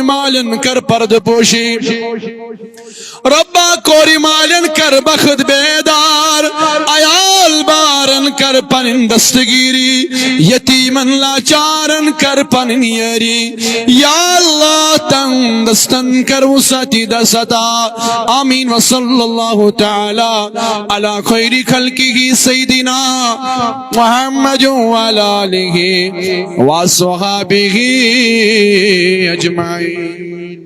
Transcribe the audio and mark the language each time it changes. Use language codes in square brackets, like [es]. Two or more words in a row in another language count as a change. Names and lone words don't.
[ks] مالن کر پرد پوشی ربا کوری مالن کر بخت بیدار عیال بارن کر پنن دستگیری یتیمن لاچارن کر پنن یری [ar] یا اللہ [ks] تن دستن کر وسطی دستا آمین [ar] وصلی اللہ تعالی علی خیر خلقه سیدنا محمد وعلی آلہ وصحبہ اجمعین